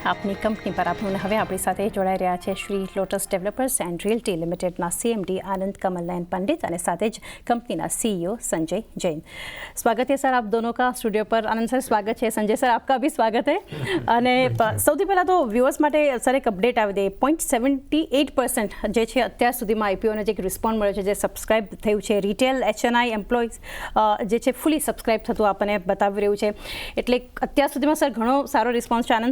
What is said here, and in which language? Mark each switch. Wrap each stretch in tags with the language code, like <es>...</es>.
<gu>આપની કંપની પર આપણને હવે આપણી સાથે જોડાઈ રહ્યા છે Shri lotus developers and realty લિમિટેડના CMD आनंद कमल नयन पंडित</gu> <hi>और साथ ही कंपनी ना</hi> <gu>CEO संजय जैन।</gu> <hi>स्वागत है सर आप दोनों का स्टूडियो पर। आनंद सर स्वागत है, संजय सर आपका भी स्वागत है।</hi> <gu>અને સૌથી પહેલાં તો વ્યુઅર્સ માટે સર એક અપડેટ આવી દે 0.78% જે છે અત્યાર સુધીમાં IPOને જે રિસ્પોન્ડ મળ્યો છે, જે સબસ્ક્રાઇબ થયું છે, રિટેલ HNI એમ્પ્લોઈઝ જે છે ફૂલી સબસ્ક્રાઇબ થતું આપણને બતાવી રહ્યું છે, એટલે અત્યાર સુધીમાં સર ઘણો સારો રિસ્પોન્સ છે।</gu>